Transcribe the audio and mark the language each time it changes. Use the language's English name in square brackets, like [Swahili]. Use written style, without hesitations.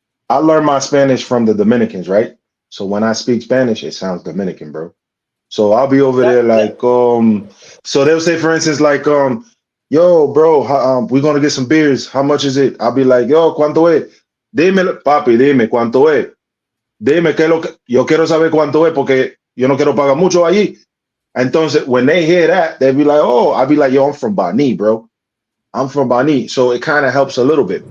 [English] I learned my Spanish from the Dominicans, right? So when I speak Spanish, it sounds Dominican, bro. So I'll be over that there that like so they'll say for instance like yo bro, we're gonna get some beers. How much is it? I'll be like, yo, [Spanish] ¿cuánto es? Dime, papi, dime cuánto es. Dime qué es lo que yo quiero saber cuánto es porque yo no quiero pagar mucho allí. Entonces [English] when they hear that, they'll be like, oh, I'll be like, yo, I'm from Bani, bro. I'm from Bani. So it kind of helps a little bit.